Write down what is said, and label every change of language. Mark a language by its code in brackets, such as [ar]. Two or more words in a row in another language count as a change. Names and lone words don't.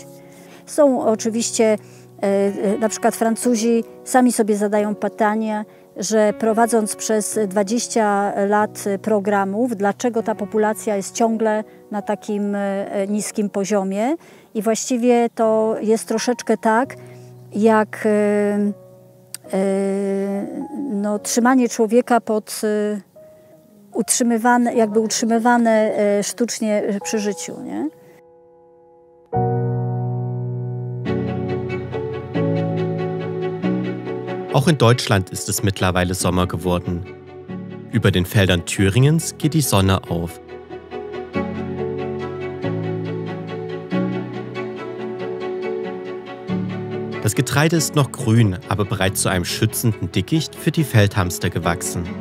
[pl] Są oczywiście, na przykład Francuzi sami sobie zadają pytanie, że prowadząc przez 20 lat programów, dlaczego ta populacja jest ciągle na takim niskim poziomie. I właściwie to jest troszeczkę tak, jak trzymanie człowieka utrzymywane sztucznie przy życiu, nie? [de] Auch in Deutschland ist es mittlerweile Sommer geworden. Über den Feldern Thüringens geht die Sonne auf. Das Getreide ist noch grün, aber bereits zu einem schützenden Dickicht für die Feldhamster gewachsen.